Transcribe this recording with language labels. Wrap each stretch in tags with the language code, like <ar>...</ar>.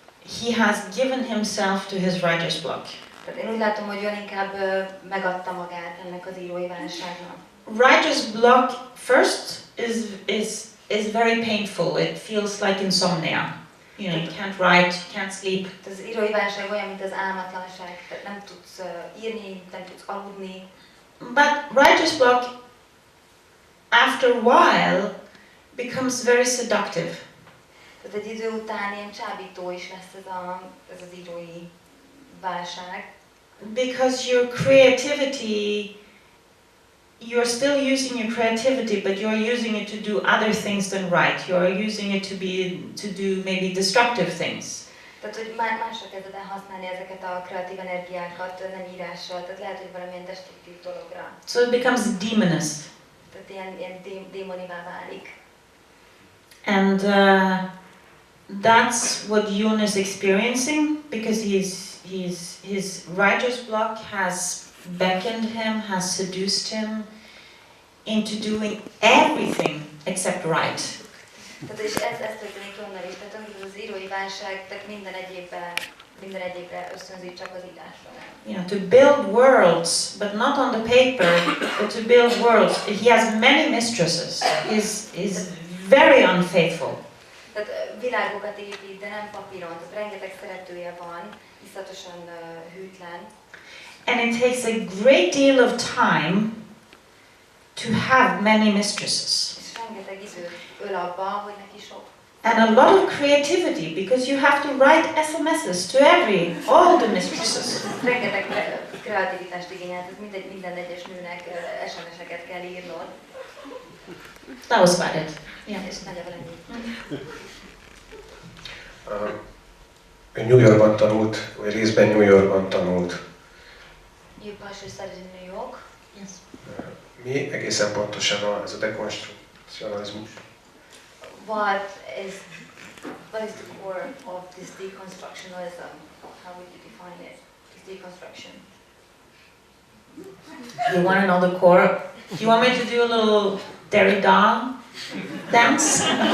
<en>He has given himself to his writer's block.</en> <hu>Tehát én úgy látom, hogy Jon inkább megadta magát ennek az írói válságnak.</hu> <en>Writer's block first is very painful. It feels like insomnia. You know, you can't write, you can't sleep.</en> <hu>Az írói válság olyan, mint az álmatlanság, tehát nem tudsz írni, nem tudsz aludni.</hu> <en>But writer's block, after a while, becomes very seductive.</en> <hu>Tehát egy idő után ilyen csábító is lesz ez az írói válság.</hu> <en>Because your creativity, you're still using your creativity, but you're using it to do other things than write. You're using it to do maybe destructive things.</en> <hu>Tehát, hogy másra kezded el használni ezeket a kreatív energiákat, nem írással, tehát lehet, hogy valamilyen destruktív dologra.</hu> <en>So it becomes demonous.</en> <hu>Tehát ilyen démonivá válik.</hu> <en>And that's what Jon is experiencing, because his writer's block has beckoned him, has seduced him into doing everything except write.</en> <hu>Tehát és ez történik Jonnal is, tehát amikor az írói válság, tehát minden egyébre ösztönzi, csak az írásra nem.</hu> <en>You know, to build worlds, but not on the paper, but to build worlds. He has many mistresses. He's very unfaithful.</en> <hu>Tehát világokat épít, de nem papíron, tehát rengeteg szeretője van, iszonyatosan hűtlen.</hu> <en>And it takes a great deal of time to have many mistresses.</en> <hu>És rengeteg időt öl abba, hogy neki sok.</hu> <en>And a lot of creativity, because you have to write SMSs to all the mistresses.</en> <hu>Rengeteg kreativitást igényel, tehát minden egyes nőnek SMS-eket kell írnod.</hu> <en>That was about it. Yeah.</en> <hu>És nagyjából ennyi. New Yorkban tanult, vagy részben New Yorkban tanult.</hu> <en>You partially studied in New York. Yes.</en> <hu>Mi egészen pontosan ez a dekonstrukcionalizmus?</hu> <en>What is the core of this deconstructionalism? How would you define it? This deconstruction. You want to know the core? You want me to do a little Derrida dance?</en>